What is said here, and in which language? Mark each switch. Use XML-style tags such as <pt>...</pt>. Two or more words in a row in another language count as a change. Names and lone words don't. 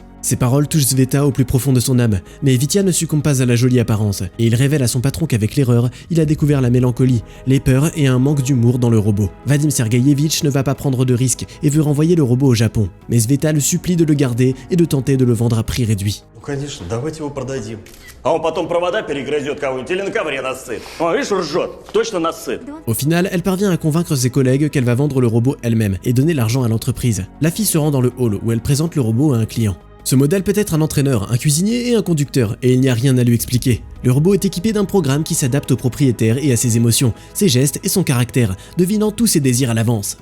<fr>Ces paroles touchent Sveta au plus profond de son âme, mais Vitya ne succombe pas à la jolie apparence, et il révèle à son patron qu'avec l'erreur, il a découvert la mélancolie, les peurs et un manque d'humour dans le robot. Vadim Sergueyevitch ne va pas prendre de risques et veut renvoyer le robot au Japon, mais Sveta le supplie de le garder et de tenter de le vendre à prix réduit.</fr> <ru>Ну конечно, давайте его продадим. А он потом провода перегрызет кого-нибудь или на ковре насыт. О, видишь, ржет. Точно насыт.</ru> <fr>Au final, elle parvient à convaincre ses collègues qu'elle va vendre le robot elle-même et donner l'argent à l'entreprise. La fille se rend dans le hall où elle présente le robot à un client. Ce modèle peut être un entraîneur, un cuisinier et un conducteur, et il n'y a rien à lui expliquer. Le robot est équipé d'un programme qui s'adapte au propriétaire et à ses émotions, ses gestes et son caractère, devinant tous ses désirs à l'avance.</fr>